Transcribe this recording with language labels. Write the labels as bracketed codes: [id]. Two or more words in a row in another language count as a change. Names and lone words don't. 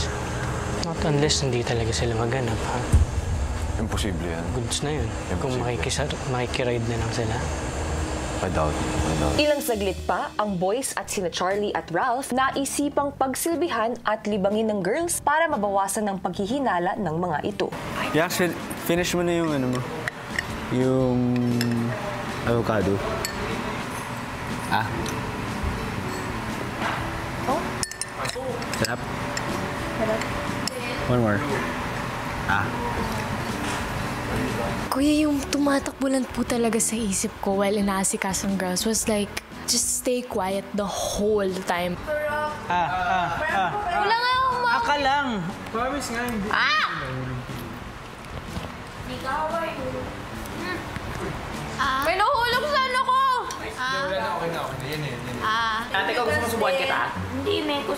[en] Not unless [tl] hindi talaga sila maghanap, ha? Imposible yan. Goods na yun. Kung makikiride na lang sila. [en] I doubt. [tl] Ilang saglit pa, ang boys at sina Charlie at Ralph naisipang pagsilbihan at libangin ng girls para mabawasan ng paghihinala ng mga ito. Yeah, finish mo na yung ano mo. Yung avocado. Oh? Sarap. [en] One more. [tl] Kuya, yung tumatakbo lang po talaga sa isip ko while inaasikaso ng girls [en] was like, just stay quiet the whole time. [tl] Wala nga akong Aka lang. Promise nga hindi. May nahulog sa ano ko! Okay na. Yan. Ate, ikaw gusto mo subuhan kita? Hindi, Mekos.